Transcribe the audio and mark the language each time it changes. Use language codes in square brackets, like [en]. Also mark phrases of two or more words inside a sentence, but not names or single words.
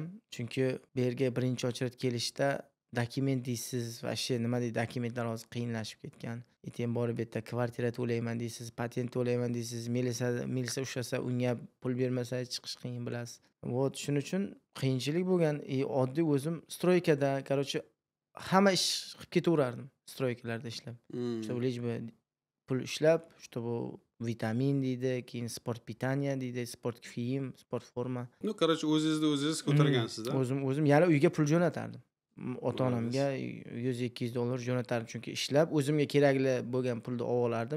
[uz] Chunki bu yerga birinchi ochrat kelishda dokument deysiz va nima deydi, dokumentlar hozir qiyinlashib ketgan. Keyin borib yerda kvartira to'layman deysiz, patent to'layman deysiz, milisa ushlasa, unga pul bermasa chiqish qiyin bilasiz. Shuning uchun qiyinchilik bo'lgan. Oddiy o'zim stroykada, короче, hamma ish qilib ketaverardim. Stroykalarda ishlab. [ru] Чтобы лишь бы [uz] pul ishlab, bu vitamin deydi, keyin [ru] спорт питания [uz] deydi, sport kiyim, sport forma. Короче, o'zingiz ko'targansiz-da. O'zim yana uyga pul jo'natardim. Ota-onamga $100-200 jo'natardim, chunki ishlab o'zimga kerakli bo'lgan pulni olardim.